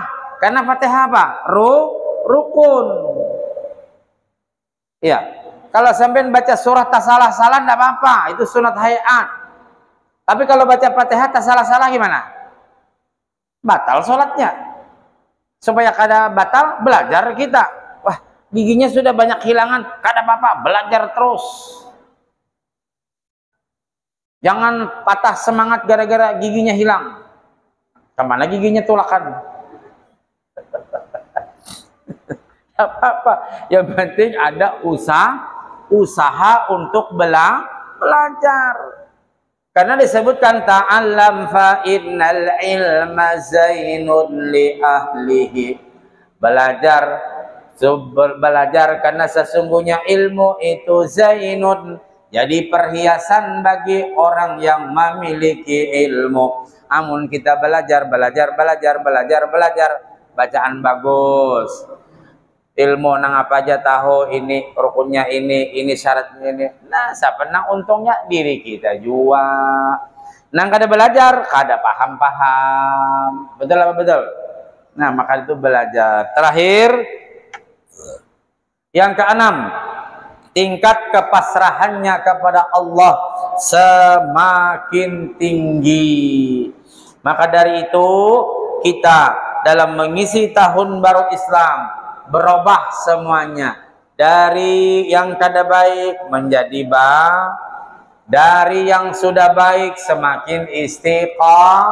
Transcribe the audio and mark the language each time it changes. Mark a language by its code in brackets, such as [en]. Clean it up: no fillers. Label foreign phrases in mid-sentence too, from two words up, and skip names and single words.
[bjn] Karena Fatihah apa? Rukun. Iya. Kalau sampai baca surah tak salah-salah nggak apa-apa, itu sunat hayat. Tapi kalau baca Fatihah tak salah-salah gimana? Batal sholatnya. Supaya kada batal, belajar kita. Wah, giginya sudah banyak hilangan, kada apa-apa, belajar terus. Jangan patah semangat gara-gara giginya hilang. Kemana giginya tulakan? Apa-apa. Yang penting ada usaha untuk belajar. Karena disebutkan [ar] تعلم فإن العلم زين لأهله. [bjn] Belajar karena sesungguhnya ilmu itu zainun, jadi perhiasan bagi orang yang memiliki ilmu. Amun kita belajar, bacaan bagus. Ilmu nang apa aja tahu, ini rukunnya ini syaratnya ini. Nah, siapa nang untungnya diri kita jua. Nang kada belajar, kada paham-paham. Betul apa betul? Nah, maka itu belajar. Terakhir, yang keenam, tingkat kepasrahannya kepada Allah semakin tinggi. Maka dari itu kita dalam mengisi tahun baru Islam berubah semuanya, dari yang kada baik menjadi baik, dari yang sudah baik semakin istiqamah.